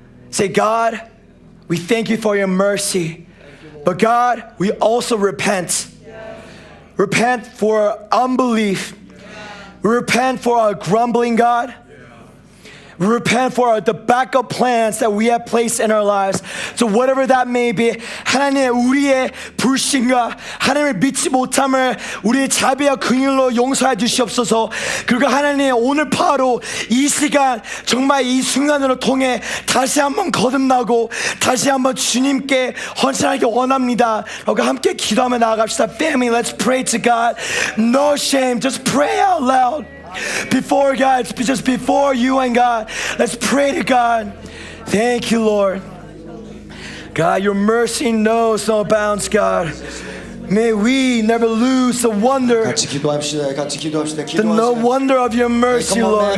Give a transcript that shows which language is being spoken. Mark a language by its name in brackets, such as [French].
[English] Say, God, we thank you for your mercy. But God, we also repent. Repent for unbelief. We repent for our grumbling, God. We repent for the backup plans that we have placed in our lives. So whatever that may be, [Korean] 하나님 우리의 불신과 하나님을 믿지 못함을 우리의 자비와 긍휼로 용서해 주시옵소서. 그리고 하나님 오늘 바로 이 시간 정말 이 순간으로 통해 다시 한번 거듭나고 다시 한번 주님께 헌신하기 원합니다. 우리가 함께 기도하며 나아갑시다. [English] Family, let's pray to God. No shame, just pray out loud. Before God, just before you and God, let's pray to God. Thank you, Lord. God, your mercy knows no bounds, God. May we never lose the wonder, the no wonder of your mercy, Lord.